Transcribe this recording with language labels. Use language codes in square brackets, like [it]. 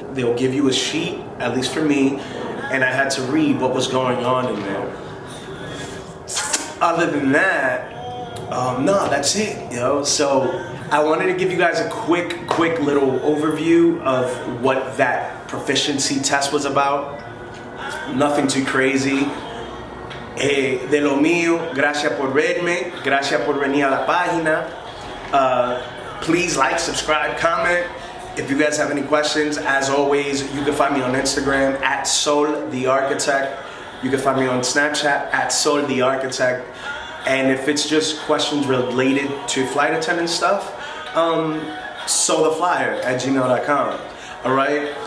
[en] They'll give you a sheet, at least for me, and I had to read what was going on in there. Other than that, no, that's it, So I wanted to give you guys a quick little overview of what that proficiency test was about. Nothing too crazy. [es] De lo mío, gracias por verme, gracias por venir a la página. [en] Please like, subscribe, comment. If you guys have any questions, as always, you can find me on Instagram at Sol the Architect. You can find me on Snapchat at Sol the Architect. And if it's just questions related to flight attendant stuff, soltheflyer@gmail.com. All right?